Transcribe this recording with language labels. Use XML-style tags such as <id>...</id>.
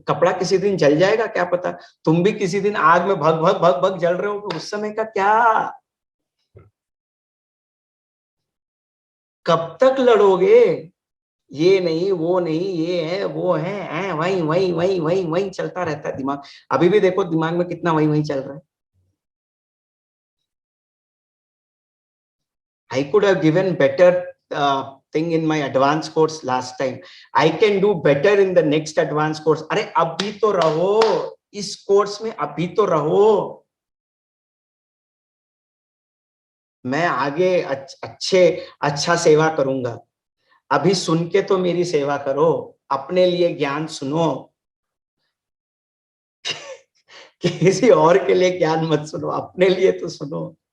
<hi>कपड़ा किसी दिन जल जाएगा क्या पता। तुम भी किसी दिन आग में भग भग भग भग जल रहे हो, उस समय का क्या? कब तक लड़ोगे? ये नहीं, वो नहीं, ये है, वो है, वही वही वही वही वही चलता रहता है दिमाग। अभी भी देखो दिमाग में कितना वही वही चल रहा है।</hi> <en>I could have given better thing in my advanced course last time. I can do better in the next advanced course.</en> <hi>अरे अभी तो रहो इस कोर्स में, अभी तो रहो। मैं आगे अच्छा सेवा करूंगा। अभी सुन के तो मेरी सेवा करो, अपने लिए ज्ञान सुनो, किसी और के लिए ज्ञान मत सुनो, अपने लिए तो सुनो।</hi>